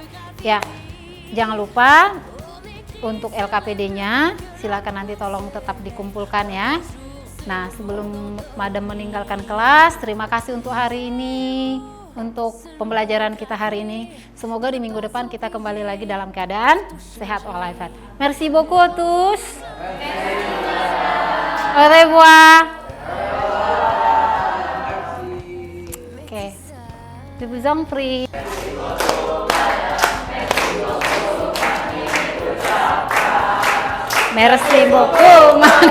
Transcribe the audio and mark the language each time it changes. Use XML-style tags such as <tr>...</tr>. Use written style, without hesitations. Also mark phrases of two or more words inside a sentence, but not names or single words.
<id>Ya, jangan lupa untuk LKPD-nya, silakan nanti tolong tetap dikumpulkan ya. Nah, sebelum Madam meninggalkan kelas, terima kasih untuk hari ini, untuk pembelajaran kita hari ini. Semoga di minggu depan kita kembali lagi dalam keadaan sehat walafiat.</id> <fr>Merci beaucoup tous. Au revoir.</fr> <id>Oke.</id> <fr>Je vous en prie. Merci beaucoup.</fr>